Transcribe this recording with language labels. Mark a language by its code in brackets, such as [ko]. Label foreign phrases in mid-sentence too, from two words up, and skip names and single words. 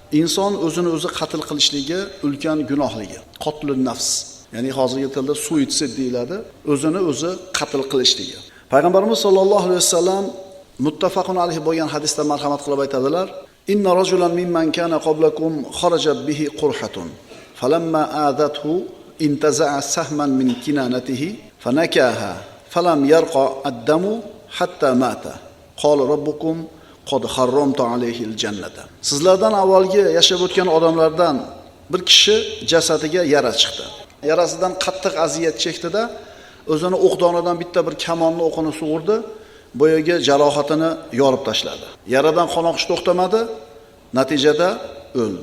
[uz] inson o'zini o'zi qatl qilishligi ulkan gunohligi, [ar] قتل النفس. [uz] Ya'ni hozirgi tilda suitsid deyiladi, o'zini o'zi qatl qilishligi. Payg'ambarimiz [ar] صلى الله عليه وسلم متفق عليه [uz] bo'lgan hadisda marhamat qilib aytadilar: [ar] "إن رجلا ممن كان قبلكم خرجت به قرحة فلما آذته انتزع سهما من كنانته فنكأها فلم يرقأ الدم حتى مات. قال ربكم قد حرمت عليه الجنة." [uz] Sizlardan avvalgi yashab o'tgan odamlardan bir kishi jasadiga yara chiqdi. Yarasidan qattiq aziyat chekdi-da, o'zini o'qdonidan bitta bir kamonni o'qini sug'urdi, boyaga jarohatini yorib tashladi. Yaradan qon oqish to'xtamadi, natijada o'ldi.